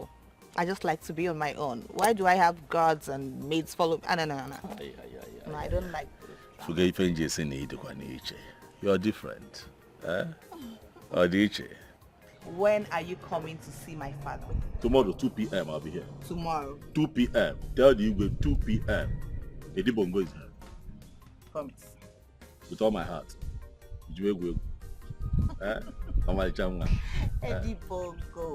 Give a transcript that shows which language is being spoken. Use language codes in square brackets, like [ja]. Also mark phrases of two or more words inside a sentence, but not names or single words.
[en] I just like to be on my own. Why do I have guards and maids follow me? No, I don't like this. You're different. When are you coming to see my father? Tomorrow, 2 p.m. I'll be here. Tomorrow? 2 p.m. Tell the Igwe 2 p.m. Edi Bongo is here. Promise. With all my heart. Edi Bongo.